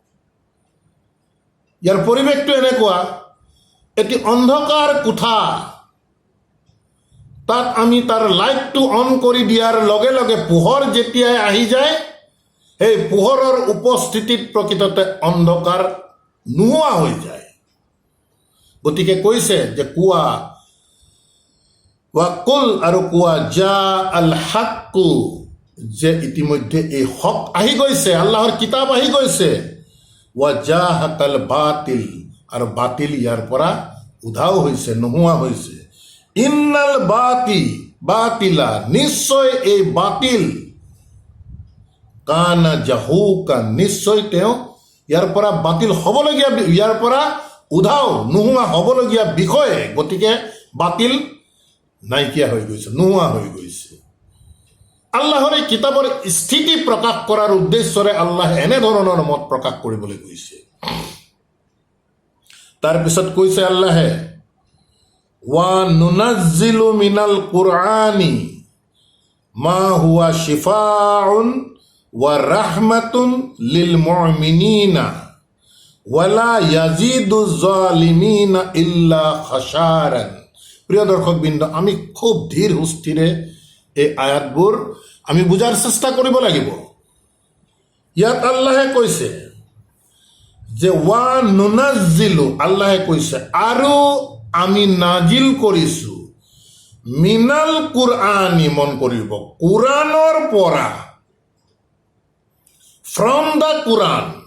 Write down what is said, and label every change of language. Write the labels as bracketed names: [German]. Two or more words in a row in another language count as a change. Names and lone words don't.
[Assamese] ইয়াৰ পৰিৱেশটো এনেকুৱা, এটি অন্ধকাৰ কোঠা, তাত আমি তাৰ লাইটটো অন কৰি দিয়াৰ লগে লগে পোহৰ যেতিয়াই আহি যায়, সেই পোহৰৰ উপস্থিতিত প্ৰকৃততে অন্ধকাৰ নোহোৱা হৈ যায়। গতিকে কৈছে যে কোৱা, ৱাকুল, আৰু কোৱা, [Arabic] جاء الحق, [Assamese] যে ইতিমধ্যে এই হক আহি গৈছে, আল্লাহৰ কিতাপ আহি গৈছে। [Arabic] وزهق الباطل, [Assamese] আৰু বাতিল ইয়াৰ পৰা উধাও হৈছে, নোহোৱা হৈছে। [Arabic] إن الباطل, [Assamese] নিশ্চয় এই বাতিল, [Arabic] كان زهوقا, [Assamese] নিশ্চয় তেওঁ ইয়াৰ পৰা বাতিল হ'বলগীয়া, ইয়াৰ পৰা উধাও নোহোৱা হ'বলগীয়া বিষয়ে, গতিকে বাতিল নাইকিয়া হৈ গৈছে, নোহোৱা হৈ গৈছে। আল্লাহৰ এই কিতাপৰ স্থিতি প্ৰকাশ কৰাৰ উদ্দেশ্যৰে আল্লাহে এনেধৰণৰ মত প্ৰকাশ কৰিবলৈ কৈছে। [Arabic] তাৰপিছত কৈছে আল্লাহে, وننزل من القرآن ما هو شفاء ورحمة للمؤمنين ولا يزيد الظالمين إلا خسارا [Assamese] প্ৰিয় দৰ্শকবৃন্দ, আমি খুব ধীৰ সুস্থিৰে এই আয়াতবোৰ আমি বুজাৰ চেষ্টা কৰিব লাগিব। ইয়াত আল্লাহে কৈছে যে [Arabic] وننزل, [Assamese] আল্লাহে কৈছে আৰু আমি নাজিল কৰিছো [Arabic] من القرآن, [Assamese] মন কৰিব, কুৰাণৰ পৰা, [English] from the Quran.